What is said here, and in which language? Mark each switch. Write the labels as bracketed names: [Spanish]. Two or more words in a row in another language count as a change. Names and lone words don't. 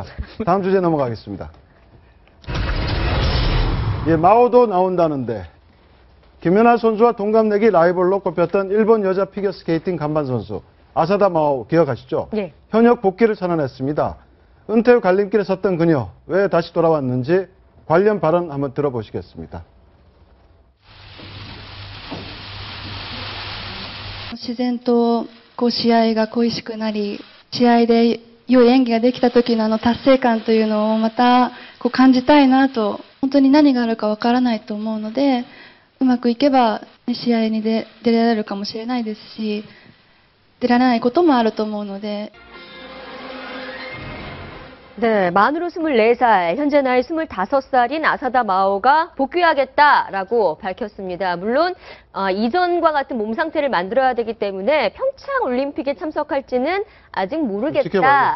[Korean] 다음 주제 넘어가겠습니다. 예, 마오도 나온다는데 김연아 선수와 동갑내기 라이벌로 꼽혔던 일본 여자 피겨스케이팅 간판 선수 아사다 마오 기억하시죠? 예. 현역 복귀를 선언했습니다. 은퇴 후 갈림길에 섰던 그녀 왜 다시 돌아왔는지 관련 발언 한번 들어보시겠습니다. [Japanese] 自然とこう試合が恋しくなり、試合で良い演技ができた時の達成感というのをまたこう感じたいなと、本当に何があるかわからないと思うので、うまくいけば試合に出られるかもしれないですし、出られないこともあると思うので。 [Korean] 네, 만으로 24살, 현재 나이 25살인 아사다 마오가 복귀하겠다라고 밝혔습니다. 물론 이전과 같은 몸 상태를 만들어야 되기 때문에 평창 올림픽에 참석할지는 아직 모르겠다라고